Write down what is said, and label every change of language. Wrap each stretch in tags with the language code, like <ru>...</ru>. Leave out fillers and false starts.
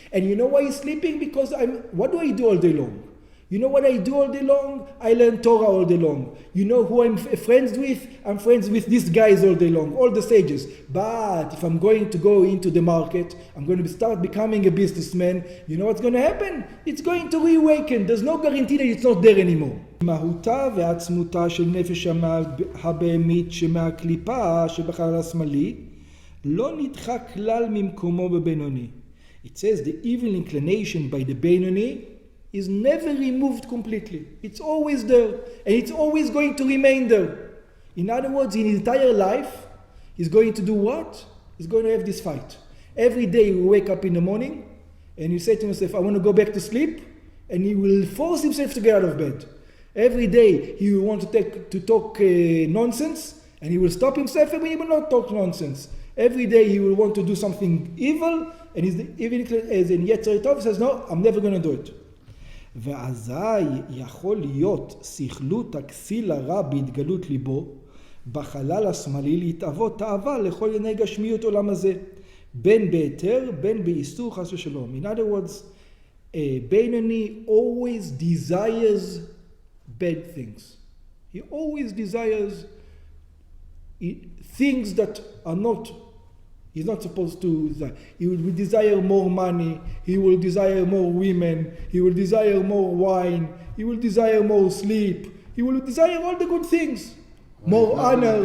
<en>And you know why he's sleeping? Because what do I do all day long? You know what I do all day long? I learn Torah all day long. You know who I'm friends with? I'm friends with these guys all day long, all the sages. But if I'm going to go into the market, I'm going to start becoming a businessman, you know what's going to happen? It's going to reawaken. There's no guarantee that it's not there anymore.</en> <he>מהותה ועצמותה של נפש הבהמית שמהקליפה שבחלל השמאלי לא נדחה כלל ממקומו בבינוני.</he> <en>It says the evil inclination by the Beinoni is never removed completely. It's always there, and it's always going to remain there. In other words, in his entire life, he's going to do what? He's going to have this fight. Every day he will wake up in the morning, and he say to himself, I want to go back to sleep, and he will force himself to get out of bed. Every day he will want to talk nonsense, and he will stop himself, and he will not talk nonsense. Every day he will want to do something evil, and even as in Yetzer Tov, he says, no, I'm never going to do it.</en> <he>ואזי יכול להיות שכלות הכסיל הרע בהתגלות ליבו, בחלל השמאלי להתאבות תאווה לכל עיני גשמיות עולם הזה, בין בהיתר, בין באיסור חס ושלום.</he> <en>In other words, Beinoni always desires bad things. He always desires things that are not, he's not supposed to desire. He will desire more money, he will desire more women, he will desire more wine, he will desire more sleep, he will desire all the good things, more honor.</en>